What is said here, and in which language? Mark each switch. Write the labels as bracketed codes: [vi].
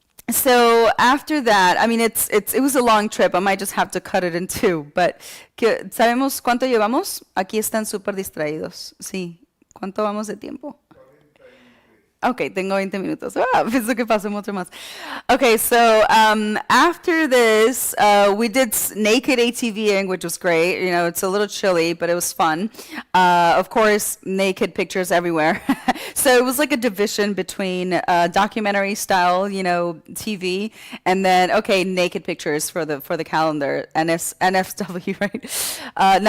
[en] So after that, I mean, it was a long trip. I might just have to cut it in two. [es] But, ¿sabemos cuánto llevamos? Aquí están súper distraídos. Sí. ¿Cuánto vamos de tiempo? Ok, tengo 20 minutos. Ah, pienso que pasó mucho más. [en] Okay, so after this, we did naked ATVing, which was great. You know, it's a little chilly, but it was fun. Of course, naked pictures everywhere. So it was like a division between documentary style, you know, TV, and then naked pictures for the calendar, NFW, right?